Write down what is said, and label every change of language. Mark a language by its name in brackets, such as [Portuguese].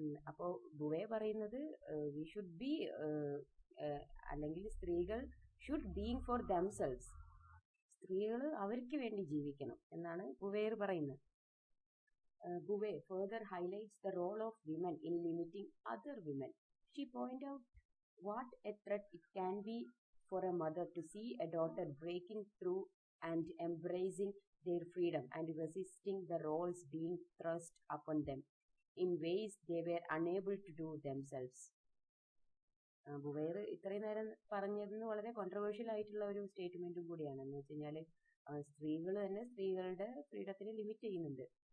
[Malayalam] അപ്പോൾ ബുവെ പറയുന്നത് [English] we should be [Malayalam] അല്ലെങ്കിൽ സ്ത്രീകൾ [English] should being for themselves, [Malayalam] സ്ത്രീകൾ അവർക്ക് വേണ്ടി ജീവിക്കണം എന്നാണ് ബുവേർ പറയുന്നത്. [English] Beauvoir further highlights the role of women in limiting other women. She point out what a threat it can be for a mother to see a daughter breaking through and embracing their freedom and resisting the roles being thrust upon them in ways they were unable to do themselves. [Malayalam] ബുവേർ ഇത്രയും നേരം പറഞ്ഞതെന്ന് വളരെ controversial ആയിട്ടുള്ള ഒരു സ്റ്റേറ്റ്മെന്റും കൂടിയാണ്. എന്ന് വെച്ച് കഴിഞ്ഞാൽ സ്ത്രീകൾ തന്നെ സ്ത്രീകളുടെ ഫ്രീഡത്തിന് ലിമിറ്റ് ചെയ്യുന്നുണ്ട്.